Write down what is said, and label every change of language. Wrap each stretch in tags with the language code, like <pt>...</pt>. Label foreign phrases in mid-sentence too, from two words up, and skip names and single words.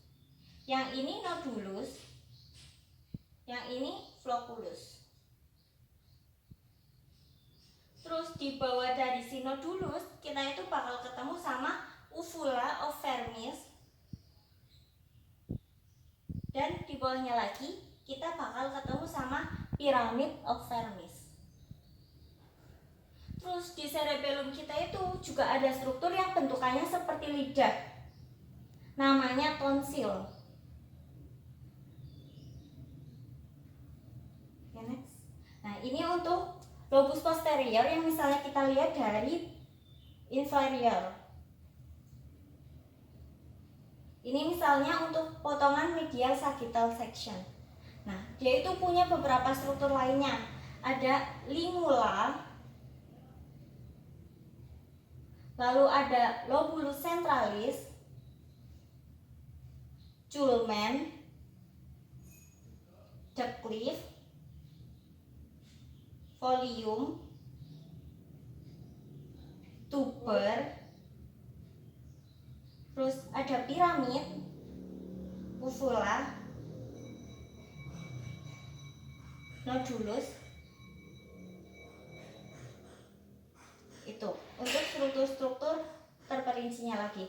<id>Yang ini nodulus, yang ini flocculus. Terus di bawah dari si nodulus, kita itu bakal ketemu sama</id> <en>uvula of vermis.</en> <id>Dan di bawahnya lagi, kita bakal ketemu sama</id> <en>pyramid of vermis.</en> <id>Terus di cerebellum kita itu juga ada struktur yang bentukannya seperti lidah, namanya tonsil. Nah, ini untuk lobus posterior yang misalnya kita lihat dari inferior. Ini misalnya untuk potongan</id> <en>medial sagittal section.</en> <id>Nah, dia itu punya beberapa struktur lainnya. Ada limula, lalu ada</id> <la>lobulus centralis, culmen, declive, folium, tuber,</la> <id>terus ada piramid, uvula, nodulus. Itu untuk struktur-struktur terperincinya lagi.</id>